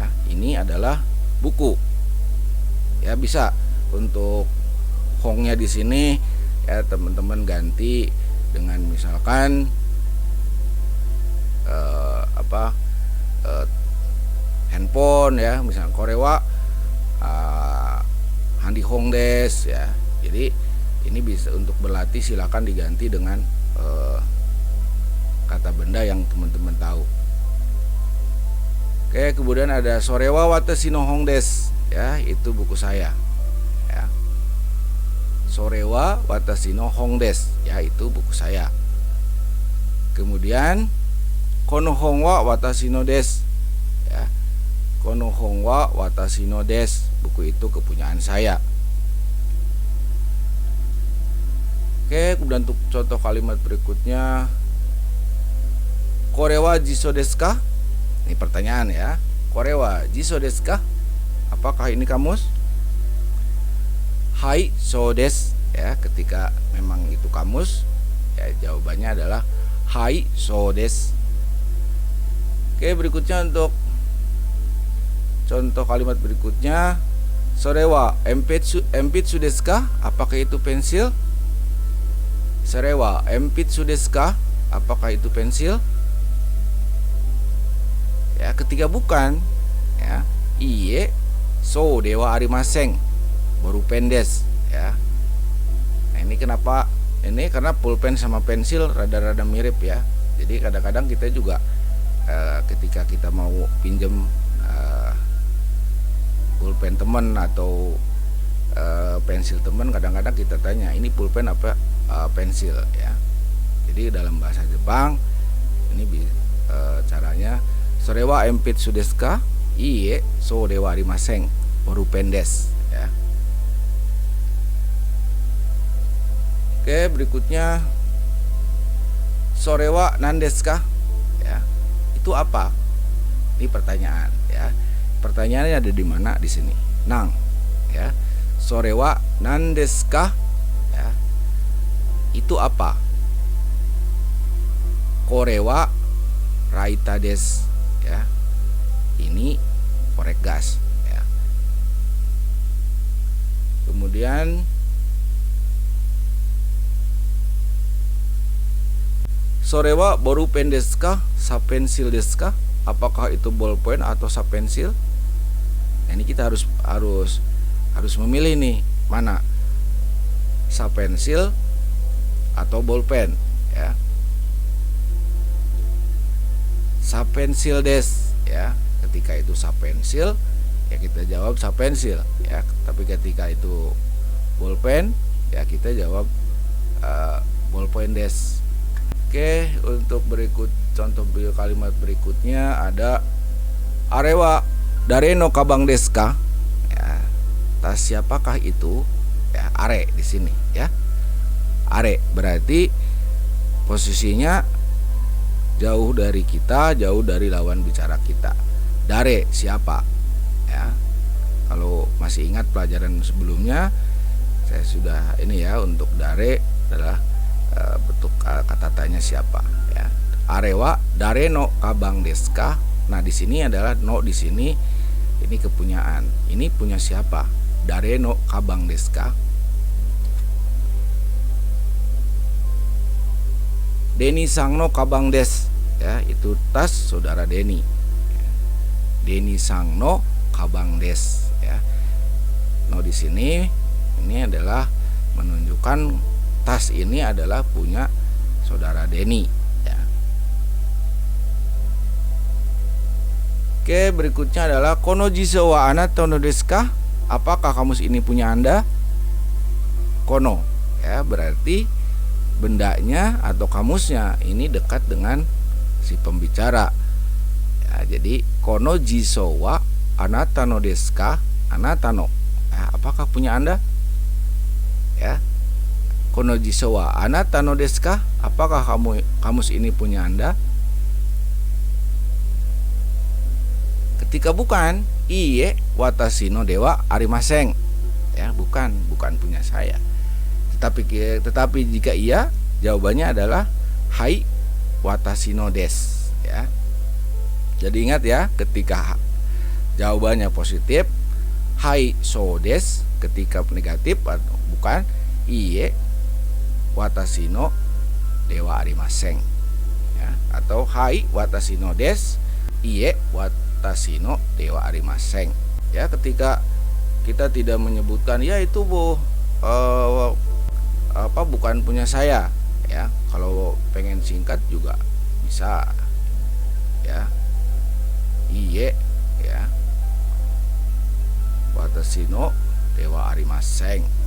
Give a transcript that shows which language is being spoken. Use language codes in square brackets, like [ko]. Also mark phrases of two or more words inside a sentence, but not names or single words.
[id] Ini adalah buku. Ya, bisa untuk hongnya di sini, ya, teman-teman ganti dengan misalkan handphone, ya, misalnya [ja] これは ハンディ ホン です, [id] ya. Jadi ini bisa untuk berlatih, silakan diganti dengan kata benda yang teman-teman tahu. Oke, kemudian ada [ja] それは 私の 本 です, [id] ya, itu buku saya, ya. [ja] それは 私の 本 です, [id] ya, itu buku saya. Kemudian [ja] この 本は 私の です, [id] ya. [ja] この 本は 私の です, [id] buku itu kepunyaan saya. Oke, kemudian untuk contoh kalimat berikutnya, [ja] これは 辞書 ですか? [id] Ini pertanyaan, [ja] ya. これは 辞書 ですか? [id] Apakah ini kamus? [ja] はい そう です, [id] ya. Ketika memang itu kamus, ya, jawabannya adalah [ja] はい そう です. [id] Oke, berikutnya untuk contoh kalimat berikutnya, [ja] それは 鉛筆 ですか? [id] Apakah itu pensil? [ja] それは 鉛筆 ですか? [id] Apakah itu pensil? Ya, ketika bukan, ya, [ja] いいえ そう では ありません ボールペン です ya. [id] Nah, ini kenapa? Ini karena pulpen sama pensil rada-rada mirip ya. Jadi kadang-kadang kita juga ketika kita mau pinjem pulpen teman atau pensil teman, kadang-kadang kita tanya ini pulpen apa pensil ya. Jadi dalam bahasa Jepang ini caranya [ja] それは 鉛筆 ですか? いいえ、そう では ありません ボールペン です ya. Oke, berikutnya それは 何 ですか? Ya. [id] Itu apa? Ini pertanyaan ya. Pertanyaannya ada di mana? Di sini. [ja] 何 や。それは 何 ですか? Ya. [id] Itu apa? [ja] これは ライター です ya. [id] Ini korek gas ya. Kemudian [ja] それは ボールペン ですか? シャーペン ですか? [id] Apakah itu bolpen atau sapensil? Nah, ini kita harus memilih nih mana, sapensil atau bolpen ya. [ja] シャーペン です ya. [id] Ketika itu sapensil ya kita jawab sapensil ya. Tapi ketika itu bolpen ya kita jawab [ja] ボールペン です. [id] Oke, untuk contoh kalimat berikutnya ada [ja] あれは 誰の かばん ですか? [id] Ya, tas siapakah itu? Ya, are di sini ya. Are berarti posisinya jauh dari kita, jauh dari lawan bicara kita. Dare siapa? Ya. Kalau masih ingat pelajaran sebelumnya, saya sudah ini ya, untuk dare adalah bentuk kata tanya siapa ya. [ja] あれは 誰の かばん ですか? [id] Nah, di sini adalah no, di sini ini kepunyaan. Ini punya siapa? [ja] 誰の かばん ですか? デニさんの かばん です ya, [id] itu tas saudara Deni. [ja] デニさんの かばん です ya. [id] No di sini ini adalah menunjukkan tas ini adalah punya saudara Deni ya. Oke, berikutnya adalah [ja] この 辞書は あなたの ですか? [id] Apakah kamus ini punya Anda? Kono ya, berarti bendanya atau kamusnya ini dekat dengan si pembicara. [ja] Ya, jadi この 辞書は あなたの ですか? あなたの [id] ya, apakah punya Anda? Ya. [ja] この 辞書は あなたの ですか? [id] Apakah kamus ini punya Anda? Ketika bukan, [ja] いいえ 私の では ありません. [id] Ya, bukan punya saya. Tetapi jika iya, jawabannya adalah [ja] はい 私の です [id] ya. Jadi ingat ya, ketika jawabannya positif [ja] はい そう です, [id] ketika negatif atau bukan [ja] いいえ 私の では ありません [id] ya, atau [ja] はい 私の です いいえ 私の では ありません [id] ya. Ketika kita tidak menyebutkan ya itu bukan punya saya ya. Kalau pengen singkat juga bisa ya, [ja] いいえ や 私の では ありません.